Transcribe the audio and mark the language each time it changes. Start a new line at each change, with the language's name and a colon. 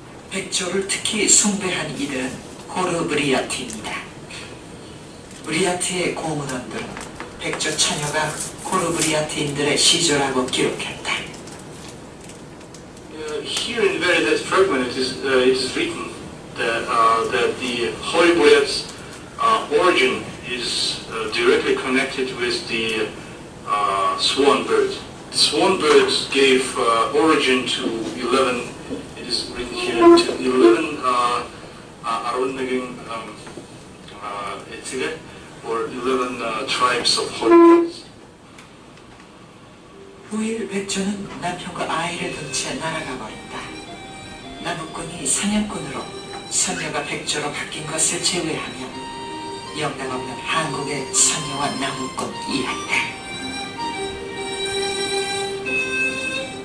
Korean: 백조를 특히 숭배한 이들은 고르브리아트입니다. 브리아트의 고문원들은 백조 처녀가 고르브리아트인들의 시조라고 기록했다.
English: Here in the very last fragment, it is written that the Holy Buddha's origin is directly connected with the swan bird. The swan bird gave origin to 11. It is written here to 11 Arunagin Etige, or 11 tribes of Holy Buddhas.
Korean: 후일 백조는 남편과 아이를 둔 채 날아가 버린다. 나무꾼이 사냥꾼으로 선녀가 백조로 바뀐 것을 제외하면 영락없는 한국의 선녀와 나무꾼 이야기다.